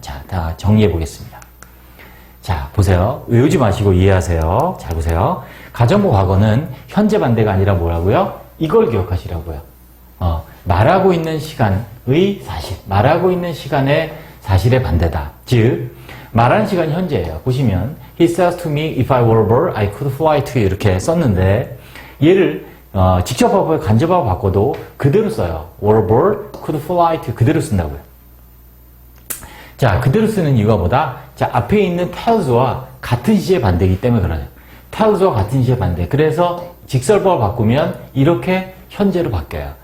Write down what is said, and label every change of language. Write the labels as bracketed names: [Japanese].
[Korean] 자, 다 정리해 보겠습니다. 자, 보세요. 외우지 마시고 이해하세요. 잘 보세요. 가정법 과거는 현재 반대가 아니라 뭐라고요? 이걸 기억하시라고요. 말하고 있는 시간의 사실, 말하고 있는 시간의 사실의 반대다. 즉, 말하는 시간이 현재예요. 보시면 [English] He says to me, if I were a bird, I could fly to you [Korean] 이렇게 썼는데, 얘를 직접화법에 간접화법 바꿔도 그대로 써요. [English] were a bird, could fly to [Korean] 그대로 쓴다고요. 자, 그대로 쓰는 이유가 뭐다? 자, 앞에 있는 tells와 같은 시제 반대이기 때문에 그래요. tells와 같은 시제 반대. 그래서 직설법을 바꾸면 이렇게 현재로 바뀌어요.